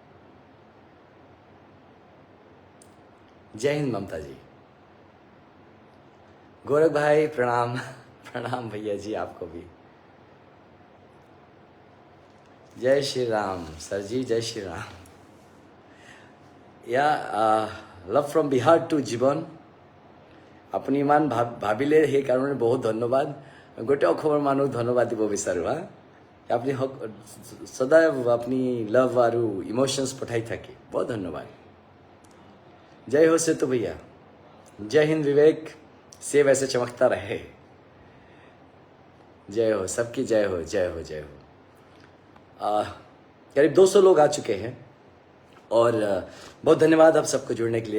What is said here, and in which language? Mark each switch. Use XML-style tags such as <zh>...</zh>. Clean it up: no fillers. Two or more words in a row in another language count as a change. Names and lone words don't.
<hi>जय हिंद ममता जी। गोरख भाई प्रणाम। प्रणाम भैया जी, आपको भी। जय श्री राम सर जी, जय श्री राम।</hi> <en>ya love from Bihar to Jeevan.</en> <as>আপুনি ইমান ভাবিলে সেইকাৰণে বহুত ধন্যবাদ। গোটেই অসমৰ মানুহ ধন্যবাদ দিব বিচাৰোঁ। আপুনি সদায় আপুনি লভ আৰু ইমোশনস পঠাই থাকে,</as> <hi>बहुत धन्यवाद। जय हो सेतु भैया। जय हिंद विवेक, से वैसे चमकता रहे। जय हो, सबकी जय हो, जय हो, जय हो। करीब 200 लोग आ चुके हैं और बहुत धन्यवाद आप सबको जुड़ने के लिए।</hi>